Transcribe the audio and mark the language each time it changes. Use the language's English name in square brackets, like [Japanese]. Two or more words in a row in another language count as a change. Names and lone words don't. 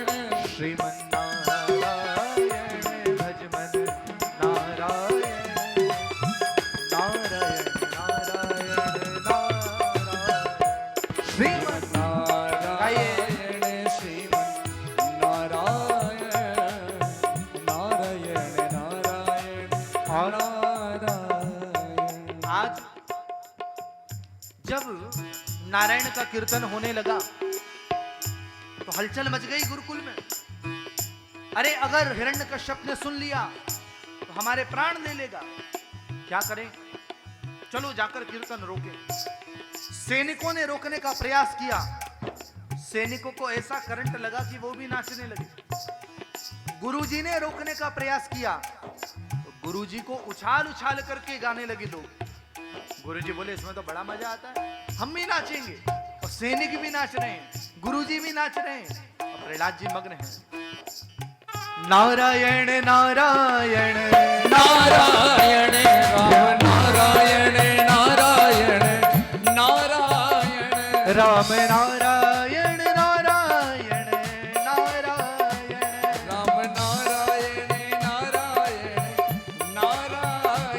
[Hindi] श्रीमन नारायण भजमन नारायण नारायण नारायण नारायण श्रीमन नारायण श्रीमन नारायण नारायण नारायण नारायण। आज जब नारायण का कीर्तन होने लगा तो हलचल मच गई गुरुकुल में। अरे अगर हिरण्यकश्यप ने सुन लिया तो हमारे प्राण ले लेगा, क्या करें? चलो जाकर कीर्तन रोके। सैनिकों ने रोकने का प्रयास किया, सैनिकों को ऐसा करंट लगा कि वो भी नाचने लगे। गुरुजी ने रोकने का प्रयास किया तो गुरुजी को उछाल उछाल करके गाने लगे लोग। गुरुजी बोले इसमें तो बड़ा मजा आता है, हम भी नाचेंगे। और सैनिक भी नाच रहे हैं, गुरुजी भी नाच रहे हैं, और प्रहलाद जी मग्न हैं। नारायण नारायण नारायण राम नारायण नारायण नारायण राम नारायण नारायण नारायण राम नारायण नारायण नारायण